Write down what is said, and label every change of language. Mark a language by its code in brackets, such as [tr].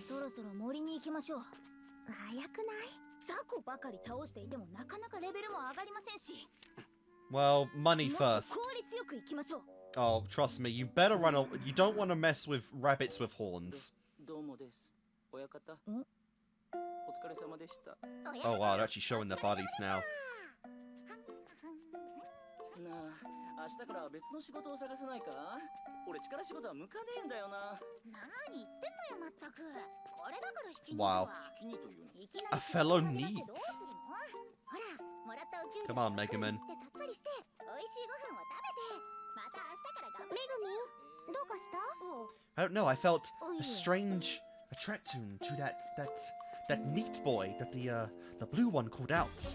[ja] そろそろ森に行きましょう。早くない？雑魚ばかり倒していてもなかなかレベルも上がりませんし。 [en] Well, money first. [ja] 効率よく行きましょう。 [en] Oh, trust me, you better run. You don't want to mess with rabbits with horns. [ja] どうもです。親方。お疲れ様でした。 [en] Oh wow, they're actually showing their bodies now. [ja] なあ、明日から別の仕事を探さないか？俺力仕事は向かねえんだよな。何言ってんのよまったく。これだから引きに [en] Wow. [ja] 気にというの。 [en] A fellow needs. [ja] ほら、もらったお給料 [en] Come on, Megumin. [ja] でさっぱりして美味しいご飯を食べてまた明日から頑張りましょう。メグミン、どうかした？ [en] I don't know. I felt a strange attraction to that neat boy that the blue one called out.